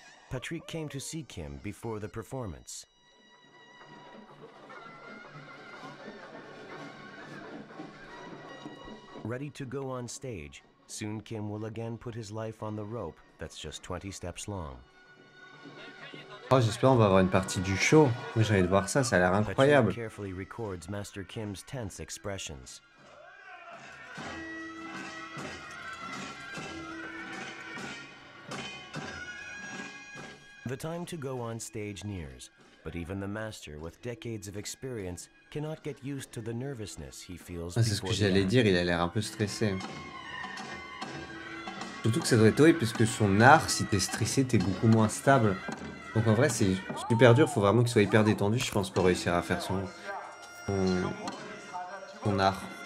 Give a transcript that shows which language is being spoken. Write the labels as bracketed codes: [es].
[en] Patrick came to see Kim before the performance. Ready to go on stage, soon Kim will again put his life on the rope that's just 20 steps long. [fr] Oh, j'espère on va avoir une partie du show. Moi, j'ai envie de voir ça, ça a l'air incroyable. [en] Patrick carefully records Master Kim's tense expressions. The time to go on stage nears, but even the master with decades of experience cannot get used to the nervousness he feels. [fr] Ah, c'est ce que j'allais dire, il a l'air un peu stressé. Surtout que ça doit être horrible parce que son art, si t'es stressé, t'es beaucoup moins stable. Donc en vrai, c'est super dur, faut vraiment qu'il soit hyper détendu, je pense, pour réussir à faire son art.